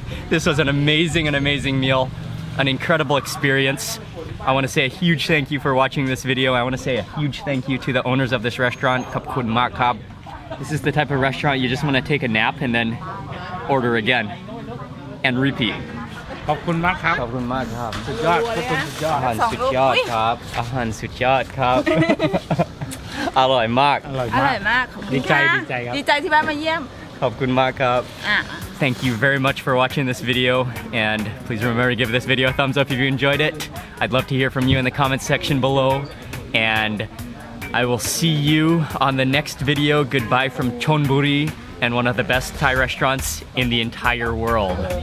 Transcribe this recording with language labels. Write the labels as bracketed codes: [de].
[en] This was an amazing meal, an incredible experience. I want to say a huge thank you for watching this video. I want to say a huge thank you to the owners of this restaurant. [th] Khop khun mak kap. [en] This is the type of restaurant you just want to take a nap and then order again and repeat. [th] ขอบคุณมากครับ ขอบคุณมากครับ สุดยอดทุกคนสุดยอด อาหารสุดยอดครับ อาหารสุดยอดครับ อร่อยมาก อร่อย อ มา ร่ ก อยมากขอบคุณ ดีใจ ค่ะ ดีใจครับ ดีใจที่บ้านมาเยี่ยม ขอบคุณมากครับ อ่ะ [en] Thank you very much for watching this video, and please remember to give this video a thumbs up if you enjoyed it. I'd love to hear from you in the comments section below, and I will see you on the next video. Goodbye from Chonburi, and one of the best Thai restaurants in the entire world.